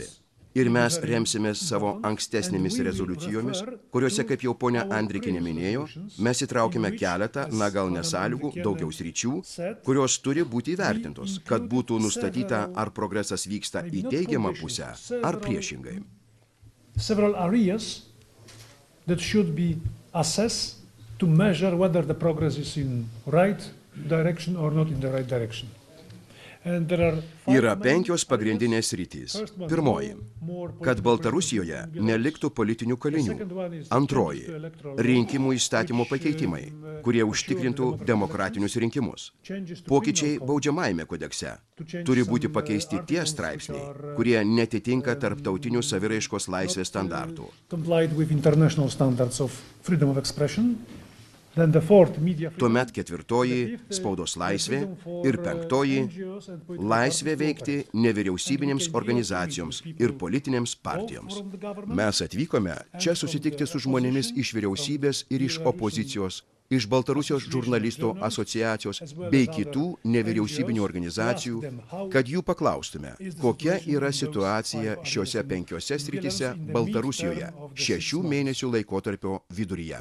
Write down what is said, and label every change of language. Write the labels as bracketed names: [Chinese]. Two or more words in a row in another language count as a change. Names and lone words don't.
[Lithuanian] Ir mes remsimės savo ankstesnėmis rezoliucijomis, kuriuose, kaip jau ponia Andrikinė minėjo, mes įtraukime keletą, na gal nesąlygų, daugiau sričių, kurios turi būti įvertintos, kad būtų nustatyta, ar progresas vyksta į teigiamą pusę, ar priešingai. [English] That should be assessed to measure whether the progress is in right direction or not in the right direction. And there are five [Lithuanian] Yra [English] main [Lithuanian] 5 pagrindinės sritys. Pirmoji – kad Baltarusijoje neliktų politinių kalinių. Antroji – rinkimų įstatymo pakeitimai, kurie užtikrintų demokratinius rinkimus. Pokyčiai baudžiamajame kodekse. Turi būti pakeisti tie straipsniai, kurie netitinka tarptautinių saviraiškos laisvės standartų. [English] Complied with international standards of freedom of expression. Then the fourth, media freedom. [Lithuanian] Tuomet ketvirtoji – spaudos laisvė ir penktoji – laisvė veikti nevyriausybinėms organizacijoms ir politinėms partijoms. Mes atvykome čia susitikti su žmonėmis iš vyriausybės ir iš opozicijos, iš Baltarusijos žurnalistų asociacijos bei kitų nevyriausybinių organizacijų, kad jų paklaustume, kokia yra situacija šiuose 5 srityse Baltarusijoje 6 mėnesių laikotarpio viduryje.